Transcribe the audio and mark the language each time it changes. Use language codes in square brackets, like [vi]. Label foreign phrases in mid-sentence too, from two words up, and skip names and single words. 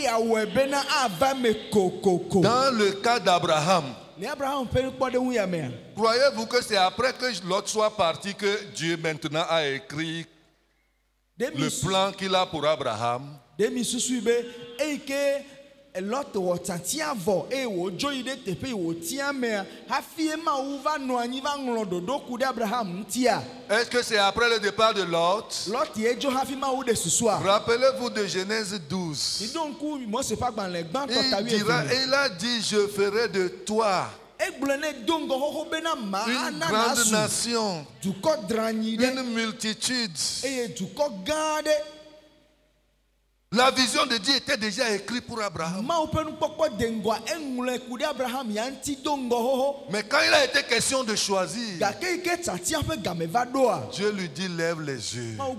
[fr] Dans le cas d'Abraham, croyez-vous que c'est après que Lot soit parti que Dieu maintenant a écrit le plan qu'il a pour Abraham? [ee] Lot wɔ tatia vɔ eye wòdzo yi ɖe teƒe wòtia mea hafi emawu va nɔ anyi va ŋlɔ ɖoɖo ku ɖe Abraham ŋutia. [fr] Est-ce que c'est après le départ de Lot? [ee] Lot ye dzo hafi mawu ɖe susua. [fr] Rappelez-vous de Genèse 12. [ee] Ido ŋku Mose ƒe agbalẽ gbãtɔ ta [fr] Il a dit, je ferai de toi une grande nation, une multitude. La vision de Dieu était déjà écrite pour Abraham. Mais quand il a été question de choisir, Dieu lui dit, lève les yeux.